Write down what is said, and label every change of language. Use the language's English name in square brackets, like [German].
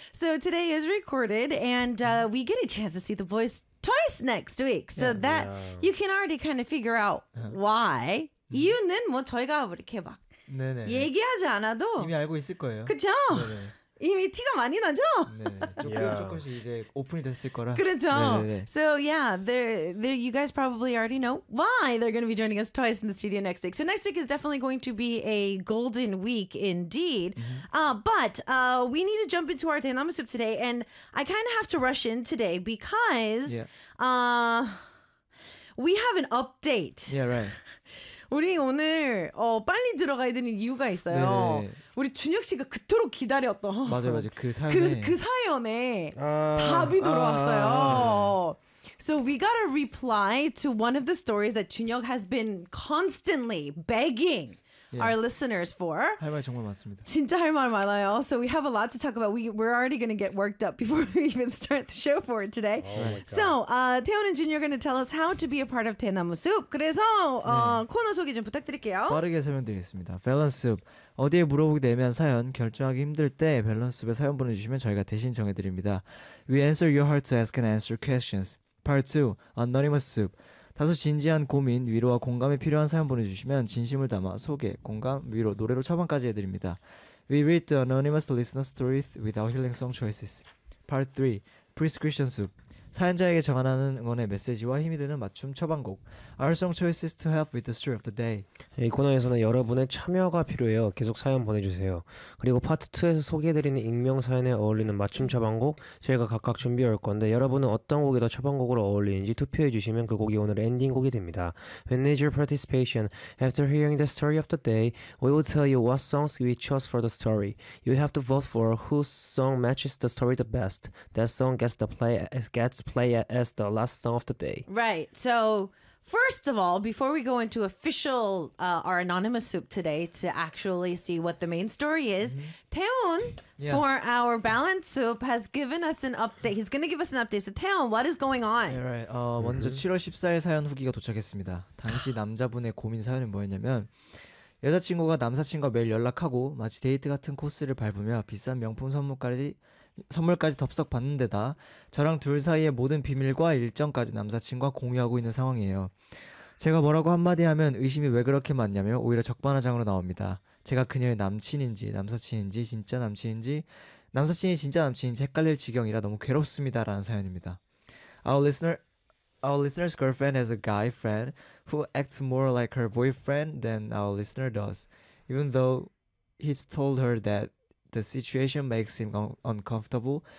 [English] So today is recorded and we get a chance to see the voice twice next week. So yeah, that yeah. you can already kind of figure out why. [Korean] 이유는 뭐 저희가 이렇게 막 네네. 얘기하지 않아도 이미 알고 있을 거예요. 그렇죠? 이미 티가 많이 나죠? 네. 조금 조금씩 이제 오픈이 됐을 거라. 그렇죠. 네네. [English] So yeah, there you guys probably already know why they're going to be joining us twice in the studio next week. So next week is definitely going to be a golden week indeed. But we need to jump into our Dynamo Soup today and I kind of have to rush in today because we have an update. Yeah, right. [Korean] 우리 오늘 빨리 들어가야 되는 이유가 있어요. 네네. 우리 준혁 씨가 그토록 기다렸던 맞아요. 그 사연에 답이 돌아왔어요. [English] So we got a reply to one of the stories that 준혁 has been constantly begging our listeners for. [Korean] 할 말 정말 많습니다. 진짜 할 말 많아요. [English] So we have a lot to talk about. We're already going to get worked up before we even start the show for today. Oh my God. So, 태훈 and Jun, you're going to tell us how to be a part of 대나무 Soup. [Korean] 그래서 코너 소개 좀 부탁드릴게요. 빠르게 설명드리겠습니다. 밸런스 Soup. 어디에 물어보기도 애매한 사연, 결정하기 힘들 때 밸런스 Soup에 사연 보내주시면 저희가 대신 정해드립니다. [English] We answer your heart to ask and answer questions. Part 2, Anonymous Soup. [Korean] 다소 진지한 고민, 위로와 공감이 필요한 사연 보내주시면 진심을 담아 소개, 공감, 위로, 노래로 처방까지 해드립니다. [English] We read the anonymous listener stories with our healing song choices. Part 3. Prescription Soup. [Korean] 사연자에게 전하는 응원의 메시지와 힘이 되는 맞춤 처방곡. [English] Our song choices to help with the story of the day. [Korean] 이 코너에서는 여러분의 참여가 필요해요. 계속 사연 보내주세요. 그리고 파트 2에서 소개해드리는 익명 사연에 어울리는 맞춤 처방곡 저희가 각각 준비해올 건데 여러분은 어떤 곡이 더 처방곡으로 어울리는지 투표해주시면 그 곡이 오늘 엔딩곡이 됩니다. [English] We need your participation. After hearing the story of the day, we will tell you what songs we chose for the story. You have to vote for whose song matches the story the best. That song gets the play as get play it as the last song of the day. Right. So, first of all, before we go into official our anonymous soup today to actually see what the main story is, Taeyeon for our balance soup has given us an update. He's going to give us an update. So, Taeyeon, what is going on? Yeah, right. [Korean] 먼저 7월 14일 사연 후기가 도착했습니다. 당시 남자분의 고민 사연은 뭐였냐면 여자친구가 남사친과 매일 연락하고 마치 데이트 같은 코스를 밟으며 비싼 명품 선물까지 덥석 받는 데다 저랑 둘 사이의 모든 비밀과 일정까지 남사친과 공유하고 있는 상황이에요. 제가 뭐라고 한마디 하면 의심이 왜 그렇게 많냐며 오히려 적반하장으로 나옵니다. 제가 그녀의 남친인지 남사친인지 진짜 남친인지 남사친이 진짜 남친인지 헷갈릴 지경이라 너무 괴롭습니다 라는 사연입니다. [English] Our listener's girlfriend has a guy friend who acts more like her boyfriend than our listener does, even though he's told her that the situation makes him uncomfortable.